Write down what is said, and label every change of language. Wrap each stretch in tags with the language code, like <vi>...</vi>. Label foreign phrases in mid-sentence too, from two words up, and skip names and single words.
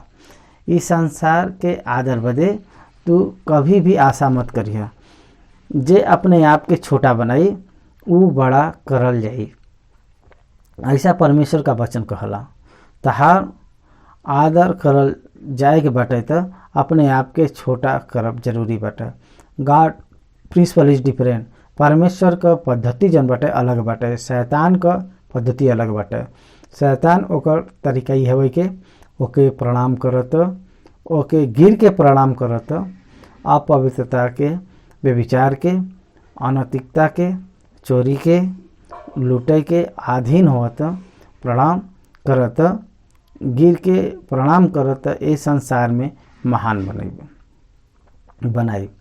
<bho>इस संसार के आदर बदे तू कभी भी आशा मत करिया। जे अपने आप के छोटा बनाई उ बड़ा करल जाई, ऐसा परमेश्वर का वचन कहला। तहार आदर करल जाए के बाटे तो अपने आप के छोटा करब जरूरी बाटे।</bho> <en>God principle is different.</en> <bho>परमेश्वर का पद्धति जन बाटे अलग बाटे, शैतान का पद्धति अलग बाटे। शैतान ओकर तरीका ही हवे के ओके प्रणाम करत, ओके गिर के प्रणाम करत, अपवित्रता के, व्यभिचार के, अनैतिकता के, चोरी के, लूटे के अधीन होत प्रणाम करत, गिर के प्रणाम करत ए संसार में महान बनाई।</bho>